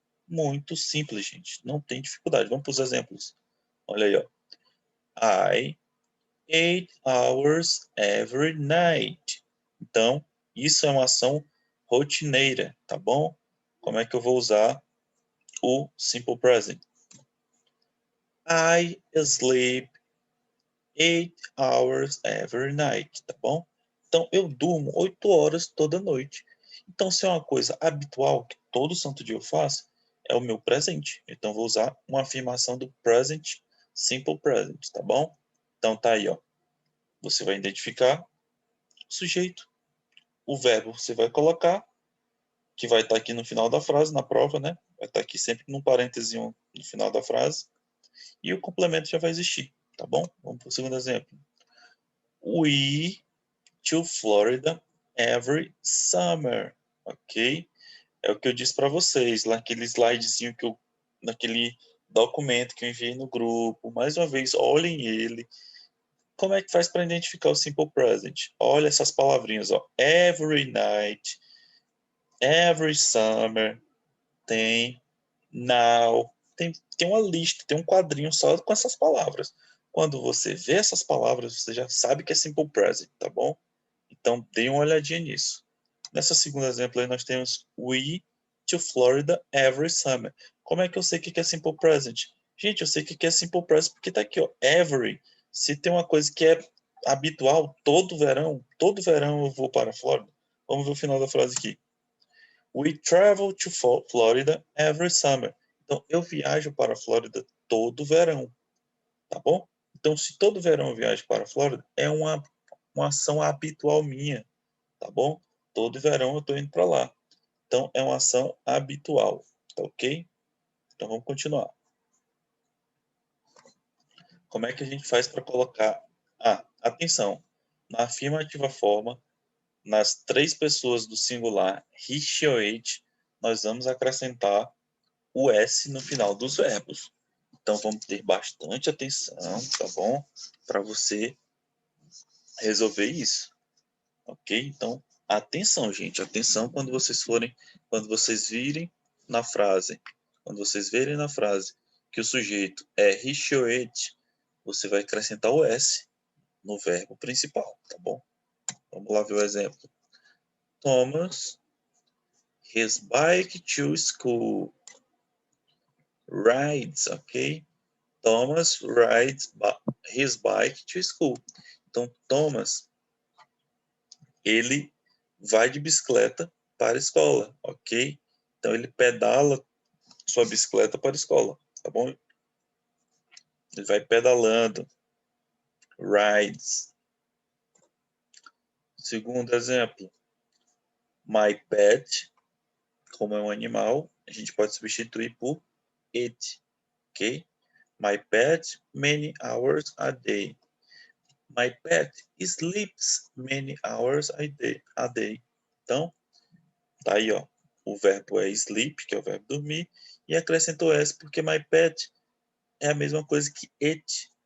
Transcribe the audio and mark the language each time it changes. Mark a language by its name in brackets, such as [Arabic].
[Portuguese] Muito simples, gente. Não tem dificuldade. Vamos para os exemplos. Olha aí, ó. [English] I ate hours every night. [Portuguese] Então, isso é uma ação rotineira, tá bom? Como é que eu vou usar o simple present? [English] I sleep 8 hours every night, [Portuguese] tá bom? Então, eu durmo 8 horas toda noite. Então, se é uma coisa habitual que todo santo dia eu faço, é o meu presente. Então, vou usar uma afirmação do present, simple present, tá bom? Então, tá aí, ó. Você vai identificar o sujeito. O verbo você vai colocar, que vai estar aqui no final da frase, na prova, né? Vai estar aqui sempre num parênteses no final da frase. E o complemento já vai existir, tá bom? Vamos para o segundo exemplo. [English] We to Florida every summer, ok? [Portuguese] É o que eu disse para vocês, naquele slidezinho naquele documento que eu enviei no grupo. Mais uma vez, olhem ele. Como é que faz para identificar o simple present? Olha essas palavrinhas, ó. [English] Every night, every summer, [Portuguese] tem now, tem uma lista, tem um quadrinho só com essas palavras. Quando você vê essas palavras, você já sabe que é simple present, tá bom? Então, dê uma olhadinha nisso. Nessa segunda exemplo aí, nós temos [English] We to Florida every summer. [Portuguese] Como é que eu sei o que é simple present? Gente, eu sei o que é simple present porque tá aqui, ó. Every. Se tem uma coisa que é habitual, todo verão eu vou para a Flórida. Vamos ver o final da frase aqui. [English] We travel to Florida every summer. [Portuguese] Então, eu viajo para a Flórida todo verão, tá bom? Então, se todo verão eu viajo para a Flórida, é uma ação habitual minha, tá bom? Todo verão eu estou indo para lá. Então, é uma ação habitual, tá ok? Então, vamos continuar. Como é que a gente faz para colocar... atenção. Na afirmativa forma, nas 3 pessoas do singular he, she ou it, nós vamos acrescentar o S no final dos verbos. Então, vamos ter bastante atenção, tá bom? Para você resolver isso, ok? Então, atenção, gente. Atenção quando vocês virem na frase, quando vocês verem na frase que o sujeito é [English] he, she or it, [Portuguese] você vai acrescentar o S no verbo principal, tá bom? Vamos lá ver o exemplo. [English] Thomas, his bike to school. Rides, ok? Thomas rides his bike to school. [Portuguese] Então, Thomas, ele vai de bicicleta para a escola, ok? Então, ele pedala sua bicicleta para a escola, tá bom? Ele vai pedalando. Rides. Segundo exemplo. [English] My pet, [Portuguese] como é um animal, a gente pode substituir por it, ok? [English] My pet many hours a day. My pet sleeps many hours a day. [Portuguese] Então, tá aí, ó. O verbo é sleep, que é o verbo dormir, e acrescentou S porque [English] my pet [Portuguese] é a mesma coisa que it,